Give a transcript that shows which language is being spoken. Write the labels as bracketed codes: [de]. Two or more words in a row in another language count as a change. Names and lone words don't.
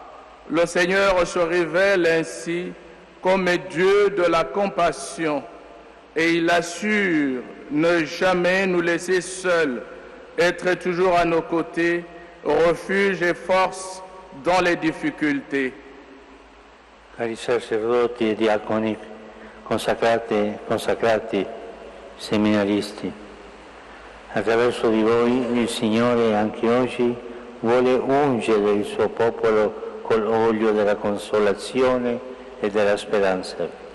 [fr] Le Seigneur se révèle ainsi comme Dieu de la compassion et il assure ne jamais nous laisser seuls, être toujours à nos côtés, refuge et force dans les difficultés. [it] Cari sacerdoti e diaconi, consacrati, seminaristi, attraverso di voi il Signore anche oggi vuole ungere il suo popolo col olio della consolazione e della speranza.